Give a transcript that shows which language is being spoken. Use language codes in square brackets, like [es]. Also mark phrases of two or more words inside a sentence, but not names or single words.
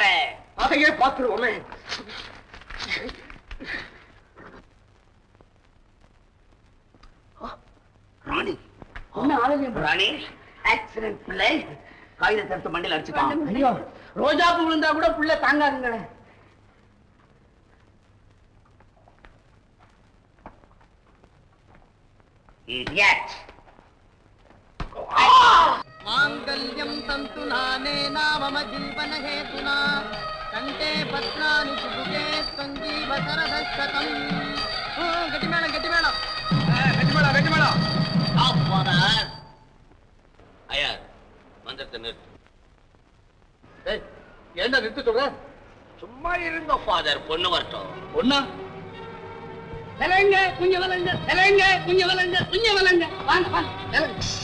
[ta] அதையே பார்த்துருவோமே. ராணி, ராணி ஆக்சிடென்ட் பிள்ளை காகிதத்தை எடுத்து மண்டியில் அடிச்சுட்டான். ஐயோ, ரோஜா பூ விழுந்தா கூட புள்ள தாங்காதுங்களே. [en] Idiot. [sa] मांगल्यं तंतु नानेन मम जीवन हेतुना कंठे पत्राणि सुभगे संजीव सरदशतम्. [ta] கெட்டி மேளம் கெட்டி மேளம் கெட்டி மேளம் கெட்டி மேளம். [en] Stop, father. [ta] ஐயா, மந்திரத்தை நிறுத்து. என்ன நிறுத்த சொல்ற? சும்மா இருங்க ஃபாதர், பொண்ணு வரட்டும். பொண்ணா? விலங்க கொஞ்சம் விலங்க, விலங்க கொஞ்சம் விலங்க, கொஞ்சம் விலங்க. வாங்க வாங்க விலங்க.